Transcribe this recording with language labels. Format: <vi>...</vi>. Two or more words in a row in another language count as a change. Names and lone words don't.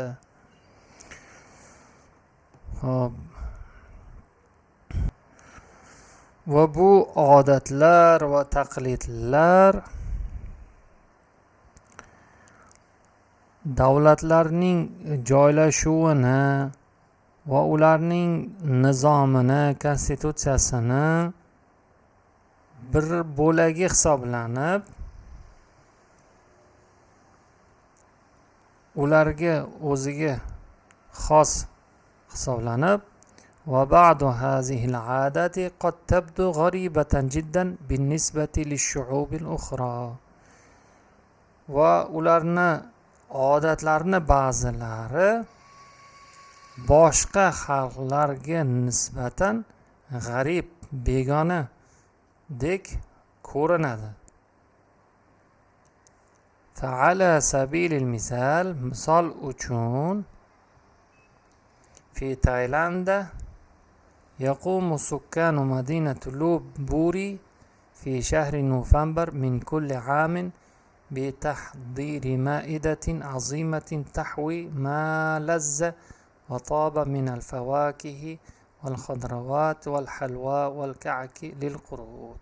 <uz>Va bu odatlar va taqlidlar davlatlarning joylashuvini va ularning nizomini, konstitutsiyasini bir bo'lagi hisoblanib, ularga o'ziga xos hisoblanib,</uz> <ar>وبعض هذه العادات قد تبدو غريبة جدا بالنسبة للشعوب الأخرى.</ar> <uz>Va ularni odatlarni ba'zilari boshqa xalqlarga nisbatan g'arib, begona dek ko'rinadi.</uz> <ar>فعلى سبيل المثال,</ar> <uz>misol uchun</uz> <ar>في Taylanda يقوم سكان مدينة Lopburi في شهر November من كل عام بتحضير مائدة عظيمة تحوي ما لذ وطاب من الفواكه والخضروات والحلوى والكعك للقرود.</ar>